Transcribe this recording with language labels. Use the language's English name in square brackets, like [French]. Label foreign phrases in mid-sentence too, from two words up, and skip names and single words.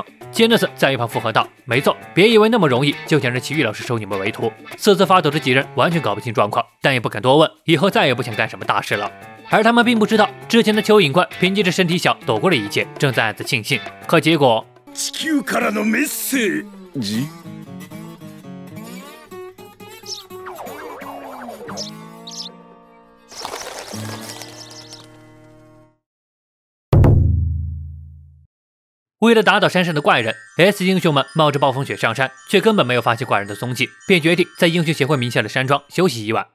[Chinese] 杰诺斯在一旁附和道：“没错，别以为那么容易就想让奇遇老师收你们为徒。” 瑟瑟发抖的几人完全搞不清状况，但也不敢多问，以后再也不想干什么大事了。而他们并不知道，之前的蚯蚓怪凭借着身体小躲过了一劫，正在暗自庆幸。可结果， [Japanese] 地球からのメッセージ。 [Chinese] 为了打倒山上的怪人 ，S 英雄们冒着暴风雪上山，却根本没有发现怪人的踪迹，便决定在英雄协会名下的山庄休息一晚。